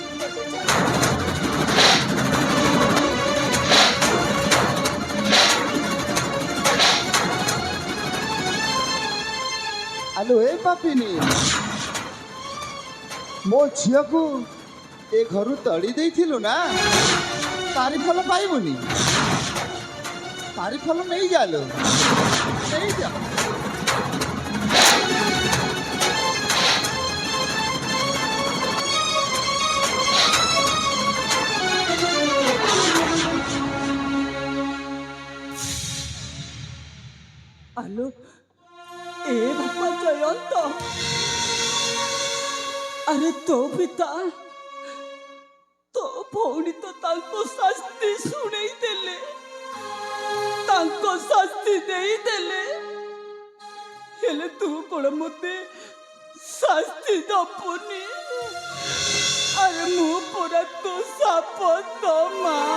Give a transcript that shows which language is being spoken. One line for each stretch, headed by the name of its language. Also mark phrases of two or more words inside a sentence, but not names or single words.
Odia: ଆଲୋ ଏ ପାପିନି ମୋ ଝିଅକୁ ଏ ଘରୁ ତଡ଼ି ଦେଇଥିଲୁ ନା ତାରି ଫଳ ପାଇବୁନି? ତାରି ଫଳ ନେଇଯାଲୋ, ନେଇଯା। ଆଲୋ ଏ ବାପା ଜୟନ୍ତ, ଆରେ ତୋ ପିତା তো ভଉଣୀ ତ ତାଙ୍କ ଶାସ୍ତି ଶୁଣେଇ ଦେଲେ, ତାଙ୍କ ଶାସ୍ତି ଦେଇଦେଲେ, ହେଲେ ତୁ କଣ ମତେ ଶାସ୍ତି ଦବୁନି? ଆରେ ମୁଁ ପରା ତୋ ସାପ ତ ମା।